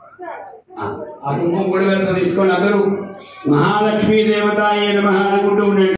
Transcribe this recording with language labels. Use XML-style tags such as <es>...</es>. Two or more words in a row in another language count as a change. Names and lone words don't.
<te>ఆ కుంకుమ కూడా వెళ్తా తీసుకోండి అందరూ</te> <sa>महालक्ष्मी देवताये नमः</sa> <te>అనుకుంటూ ఉండండి</te>